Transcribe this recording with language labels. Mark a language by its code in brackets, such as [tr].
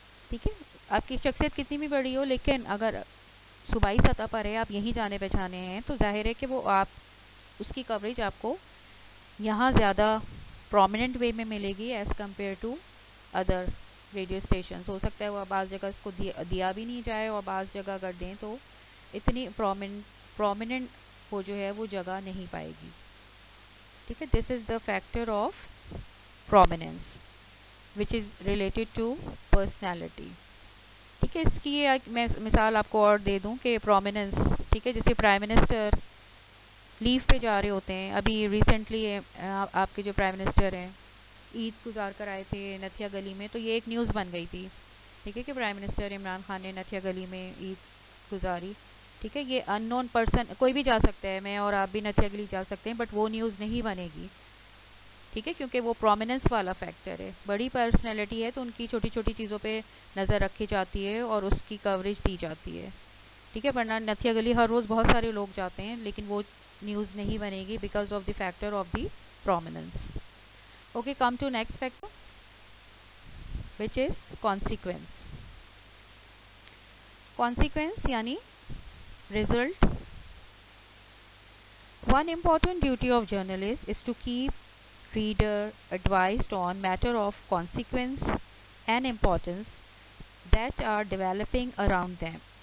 [ur] ٹھیک ہے, آپ کی شخصیت کتنی بھی بڑی ہو لیکن اگر صوبائی سطح پر ہے, آپ یہیں جانے پہچانے ہیں, تو ظاہر ہے کہ وہ آپ اس کی کوریج آپ کو یہاں زیادہ پرومیننٹ وے میں ملے گی [en] As compared to other radio stations. [ur] ہو سکتا ہے وہ بعض جگہ اس کو دیا بھی نہیں جائے, اور بعض جگہ اگر دیں تو اتنی پرومیننٹ وہ جو ہے وہ جگہ نہیں پائے گی. [en] ٹھیک ہے, this is the factor of prominence which is related to personality. [ur] ٹھیک ہے, اس کی میں مثال آپ کو اور دے دوں کہ پرومیننس, ٹھیک ہے, جیسے پرائم منسٹر لیو پہ جا رہے ہوتے ہیں. ابھی ریسنٹلی آپ کے جو پرائم منسٹر ہیں عید گزار کر آئے تھے نتھیا گلی میں, تو یہ ایک نیوز بن گئی تھی. ٹھیک ہے, کہ پرائم منسٹر عمران خان نے نتھیا گلی میں عید گزاری. ٹھیک ہے, یہ ان نون پرسن کوئی بھی جا سکتا ہے, میں اور آپ بھی نتھیا گلی جا سکتے ہیں, بٹ وہ نیوز نہیں بنے گی. ٹھیک ہے, کیونکہ وہ پرومیننس والا فیکٹر ہے, بڑی پرسنالٹی ہے, تو ان کی چھوٹی چھوٹی چیزوں پہ نظر رکھی جاتی ہے اور اس کی کوریج دی جاتی ہے. ٹھیک ہے, ورنہ نتھیا گلی ہر روز بہت سارے لوگ جاتے ہیں لیکن وہ نیوز نہیں بنے گی [en] Because of the factor of the prominence. Okay, come to next factor which is consequence. [ur] Consequence یعنی result. [en] One important duty of journalists is to keep reader advised on matter of consequence and importance that are developing around them.